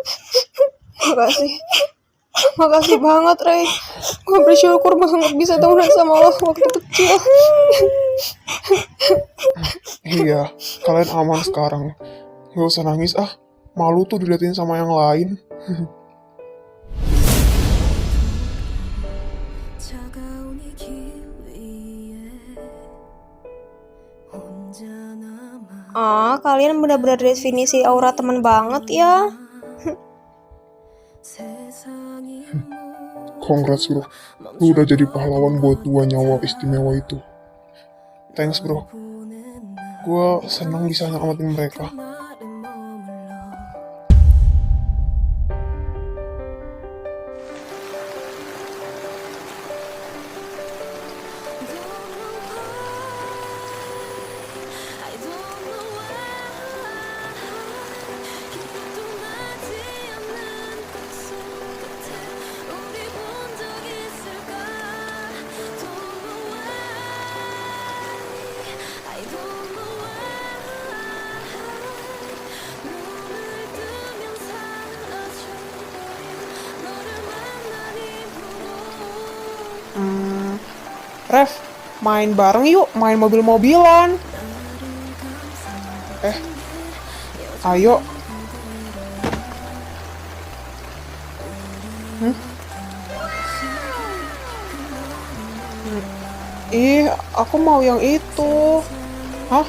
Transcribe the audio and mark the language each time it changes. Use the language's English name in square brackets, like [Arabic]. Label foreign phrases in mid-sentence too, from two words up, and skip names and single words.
[Indonesian] Makasih banget, Rey. Gue bersyukur banget bisa temenan sama lo waktu kecil. Iya, kalian aman sekarang. Gak usah nangis ah. Malu tuh diliatin sama yang lain. [Korean] 차가운 이 길 위에 혼자 남아 [Indonesian] Kalian benar-benar definisi aura teman banget ya. [Korean] 세상이 [English] Congrats bro. [Indonesian] Lu udah jadi pahlawan buat 2 nyawa istimewa itu. [English] Thanks bro. [Indonesian] Gua senang bisa nyelamatin mereka. [Korean] 나를 머물러 [English] I don't know why [Korean] 기억도 나지 않는 약속 끝에 우리 본 적 있을까 [English] Don't know why I don't know why [Korean] 눈을 뜨면 사라져버린 너를 만난 이후로 [Indonesian] Ref, main bareng yuk, main mobil-mobilan. Ayo. Aku mau yang itu. Hah?